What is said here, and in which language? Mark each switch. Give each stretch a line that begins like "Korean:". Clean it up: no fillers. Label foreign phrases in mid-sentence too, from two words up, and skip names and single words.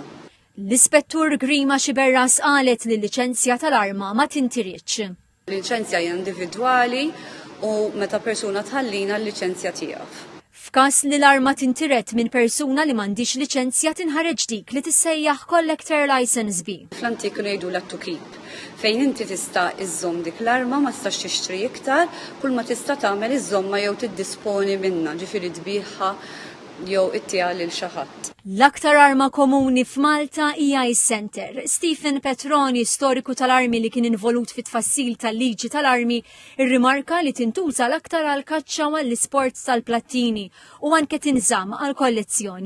Maltese: L-Ispettur Grima Xiberras qalet li l-liċenzja tal-arma ma tintiritx. L-liċenzja hija individwali u meta persuna tħallina l-liċenzja tiegħek. F'każ li l-arma tintiret minn persuna li m'għandix liċenzja tinħareġ dik li tissejjaħ Collector License B. Fl-antik ngħidu
English: let to keep.
Maltese: Fejn inti tista' iżżomm dik l-arma ma tistax tixtri iktar, kull ma tista' tagħmel iżżomma jew tiddisponi minnha, ġifieri tbieħha jew ittieha lil xi ħadd. L-aktar arma komuni f'Malta hija is-Center. Stephen Petroni, storiku tal-armi li kien involut fit-tfassil tal-liġi tal-armi, irrimarka li tintuża l-aktar għal kaċċa u għall-isport tal-plattini u anke tinżamm għal kollezzjoni.